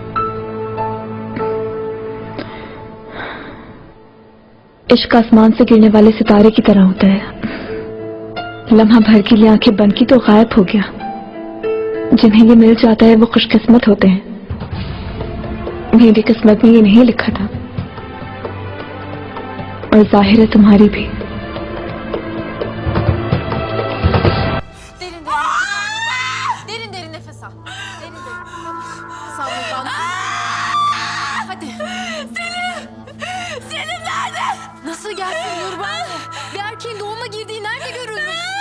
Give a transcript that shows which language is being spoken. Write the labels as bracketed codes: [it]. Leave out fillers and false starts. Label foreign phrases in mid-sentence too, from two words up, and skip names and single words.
[hi] इश्क आसमान से गिरने वाले सितारे की तरह होता है, लम्हा भर के लिए आंखें बंद की तो गायब हो गया। जिन्हें ये मिल जाता है वो खुशकिस्मत होते हैं। मेरी किस्मत में ये नहीं लिखा था, और जाहिर है तुम्हारी भी। [tr] Derin derin nefes al. Derin derin. Sağ ol. Hadi. Selim nerede? Nasıl gelsin Nurban? Bir erkeğin doğuma girdiği nerede görülmüş?